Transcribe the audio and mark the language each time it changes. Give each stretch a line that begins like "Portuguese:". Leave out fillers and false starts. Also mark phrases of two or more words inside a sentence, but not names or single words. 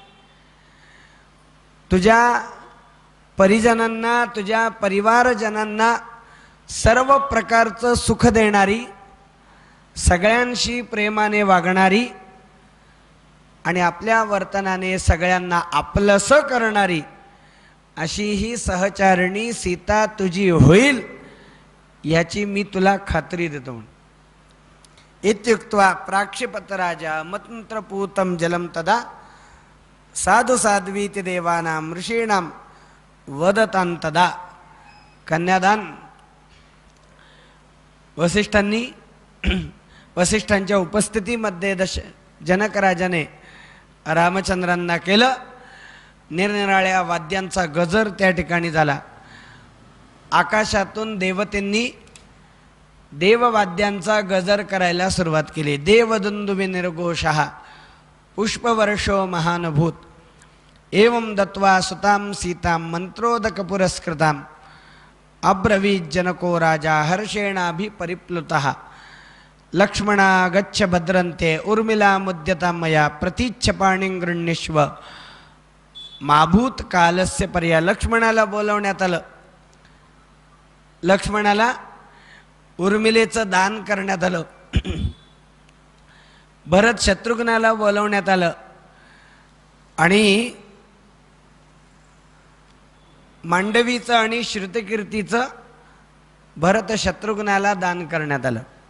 Marathi: तुझ्या परिजनांना, तुझ्या परिवारजनांना सर्व प्रकारचं सुख देणारी, सगळ्यांशी प्रेमाने वागणारी आणि आपल्या वर्तनाने सगळ्यांना आपलंसं करणारी अशी ही सहचारिणी सीता तुझी होईल याची मी तुला खात्री देतो.
Sanskrit: इत्युक्त्वा प्राक्षिपतराजा मंत्रपूतं जलं तदा साधु साध्वीति देवानां ऋषीणां वदतां तदा.
Marathi: कन्यादान वसिष्ठांच्या उपस्थितीमध्ये जनकराजाने रामचंद्रांना केलं. निरनिराळ्या वाद्यांचा गजर त्या ठिकाणी झाला. आकाशातून देवतेंनी देववाद्यांचा गजर करायला सुरुवात केली.
Sanskrit: देवदुंदुभि निर्घोषः पुष्पवर्षो महानभूत एवं दत्वा सुतां सीतां मंत्रोदक पुरस्कृतां अब्रवीज्जनको राजा हर्षेणाभिपरिप्लुतः लक्ष्मणा गच्छ भद्रन्ते उर्मिला मुद्यतां मया प्रतीच्छ पाणिं गृह्णीष्व माभूत कालस्य पर्या.
Marathi: लक्ष्मणाला बोलवण्यात आलं. लक्ष्मणाला उर्मिलेचं दान करण्यात आलं. भरत शत्रुघ्नाला बोलवण्यात आलं आणि मांडवीचं आणि श्रुतकीर्तीचं भरत शत्रुघ्नाला दान करण्यात आलं.